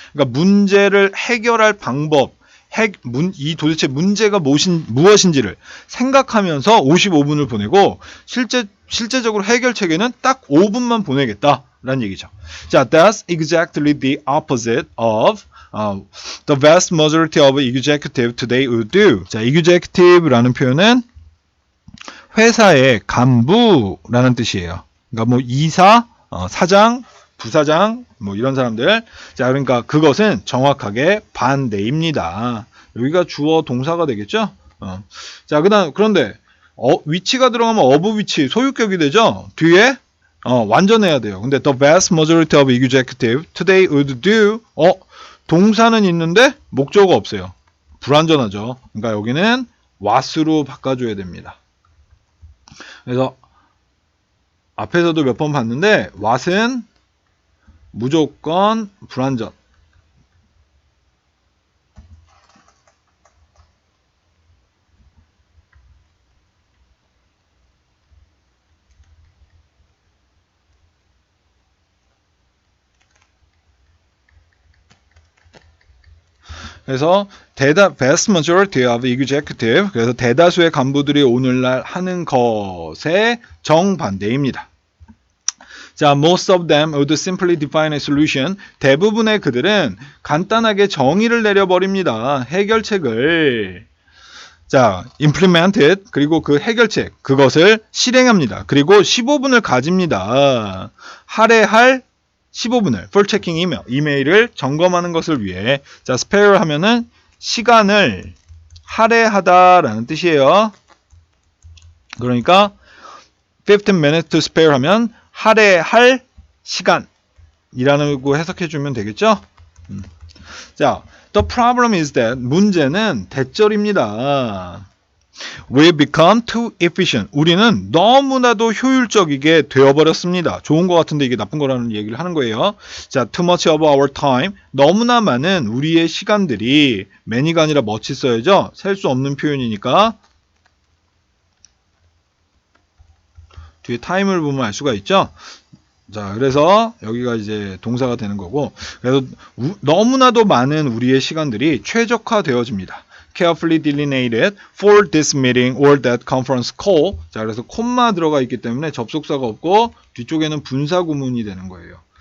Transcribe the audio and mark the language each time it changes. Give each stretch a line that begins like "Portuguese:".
Korean: 그러니까 문제를 해결할 방법, 이 도대체 문제가 무엇인지를 생각하면서 55분을 보내고 실제적으로 해결책에는 딱 5분만 보내겠다라는 얘기죠.
English: 자, that's exactly the opposite of the vast majority of executive today would do.
Korean: 자, executive라는 표현은 회사의 간부라는 뜻이에요. 그러니까 뭐 이사, 사장, 부사장 뭐 이런 사람들. 자, 그러니까 그것은 정확하게 반대입니다. 여기가 주어 동사가 되겠죠. 자, 그런데 위치가 들어가면 어부 위치 소유격이 되죠. 뒤에 완전해야 돼요. 근데
English: the vast majority of executive today would do
Korean: 동사는 있는데 목적어가 없어요. 불완전하죠. 그러니까 여기는 what으로 바꿔줘야 됩니다. 그래서 앞에서도 몇 번 봤는데 what은 무조건 불완전. 그래서
English: vast majority of executive,
Korean: 그래서 대다수의 간부들이 오늘날 하는 것의 정반대입니다.
English: 자, most of them would simply define a solution.
Korean: 대부분의 그들은 간단하게 정의를 내려버립니다. 해결책을. 자,
English: implement it.
Korean: 그리고 그 해결책, 그것을 실행합니다. 그리고 15분을 가집니다. 할애할 15분을
English: for checking email,
Korean: 이메일을 점검하는 것을 위해. 자, spare 하면은 시간을 할애하다라는 뜻이에요. 그러니까
English: 15 minutes to spare
Korean: 하면 할애할 시간이라고 해석해주면 되겠죠?
English: 자, the problem is that
Korean: 문제는 대절입니다.
English: We become too efficient.
Korean: 우리는 너무나도 효율적이게 되어버렸습니다. 좋은 것 같은데 이게 나쁜 거라는 얘기를 하는 거예요.
English: 자, too much of our time.
Korean: 너무나 많은 우리의 시간들이 many가 아니라 much 써야죠. 셀 수 없는 표현이니까 뒤에 time을 보면 알 수가 있죠. 자, 그래서 여기가 이제 동사가 되는 거고, 그래서 너무나도 많은 우리의 시간들이 최적화되어집니다.
English: carefully delineated for this meeting or that conference call.
Korean: 자, 그래서 콤마 들어가 있기 때문에 접속사가 없고 뒤쪽에는 분사 구문이 되는 거예요.